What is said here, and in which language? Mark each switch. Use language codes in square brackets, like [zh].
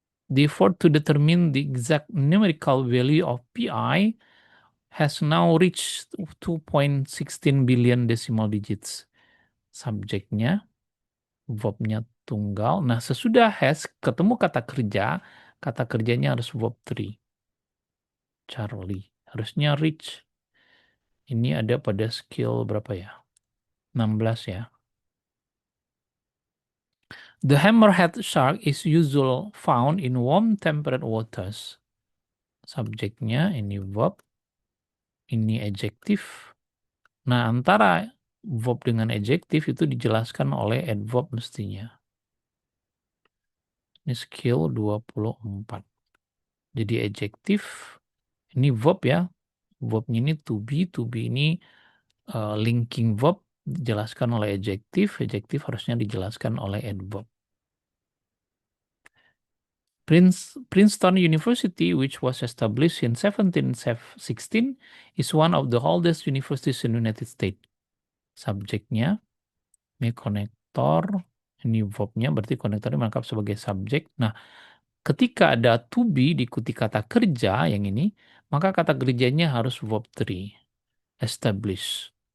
[en] The effort to determine the exact numerical value of pi has now reached 2.16 billion decimal digits. [id] Subjeknya, verbnya tunggal. Nah, sesudah has ketemu kata kerjanya harus verb 3. Charlie. Harusnya rich. Ini ada pada skill berapa ya? 16 ya. [en] The hammerhead shark is usually found in warm temperate waters. [id] Subjeknya ini verb, ini adjektif. Nah, antara verb dengan adjektif itu dijelaskan oleh adverb mestinya. Ini skill 24. Jadi adjektif, ini verb ya. Verbnya ini to be ini linking verb dijelaskan oleh adjektif harusnya dijelaskan oleh adverb. [en] Princeton University, which was established in 1716, is one of the oldest universities in the United States. [id] Subjeknya, ini konektor, ini verbnya, berarti konektornya melengkap sebagai subjek. Nah, ketika ada to be diikuti kata kerja yang ini, maka kata kerjanya harus verb 3, establish.